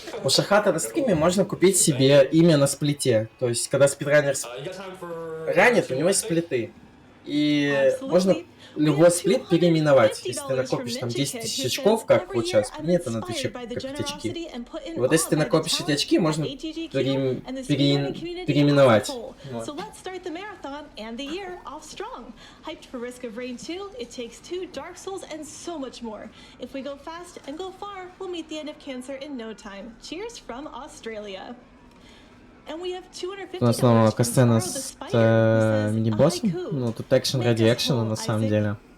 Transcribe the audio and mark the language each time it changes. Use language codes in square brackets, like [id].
[ru] У Шархата на стриме можно купить себе имя на сплите, то есть, когда спидранер ранит, у него есть сплиты, и можно любой сплит переименовать, если ты накопишь там 10 тысяч очков, как вот сейчас принято на Твиче копить очки. И вот если ты накопишь эти очки, можно переименовать. Вот. [en] And the year off strong. Hyped for Risk of Rain 2, It Takes Two, Dark Souls, and so much more. If we go fast and go far, we'll meet the end of cancer in no time. Cheers from Australia. And we have $250 [ru] У нас снова касцена с мини-боссом. Ну, тут экшен ради экшена, на самом деле.